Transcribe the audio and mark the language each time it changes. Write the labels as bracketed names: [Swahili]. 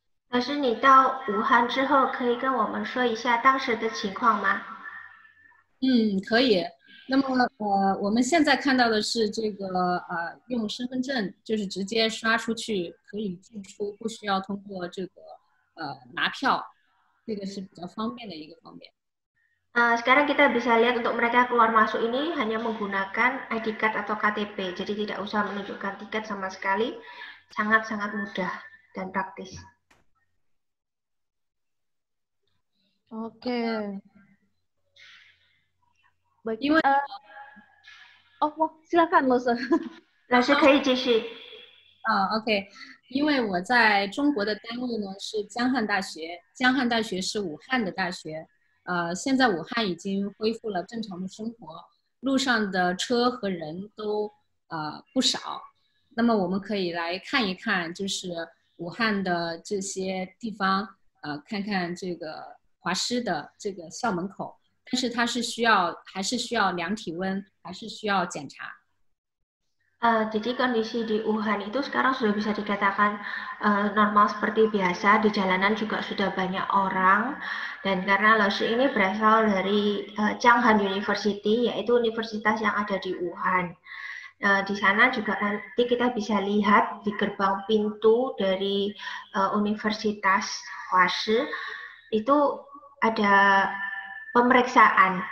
[Chinese] 老师，你到武汉之后，可以跟我们说一下当时的情况吗？可以。那么我们现在看到的是这个用身份证就是直接刷出去可以进出，不需要通过这个拿票，这个是比较方便的一个方面。 [Indonesian] Sekarang kita bisa lihat untuk mereka keluar masuk ini hanya menggunakan ID card atau KTP, jadi tidak usah menunjukkan tiket sama sekali, sangat-sangat mudah dan praktis. Oke. Baik. [Chinese] 因为 [Indonesian] silakan Lause。 [Chinese] 老师可以继续。 OK， 因为我在中国的单位呢是江汉大学，江汉大学是武汉的大学。现在武汉已经恢复了正常的生活，路上的车和人都不少。那么我们可以来看一看，就是武汉的这些地方，看看这个华师的这个校门口。但是它是还是需要量体温，还是需要检查。 [Indonesian] Jadi kondisi di Wuhan itu sekarang sudah bisa dikatakan normal seperti biasa, di jalanan juga sudah banyak orang, dan karena Lause ini berasal dari Changhan University, yaitu universitas yang ada di Wuhan. Di sana juga nanti kita bisa lihat di gerbang pintu dari Universitas Huashi itu ada pemeriksaan.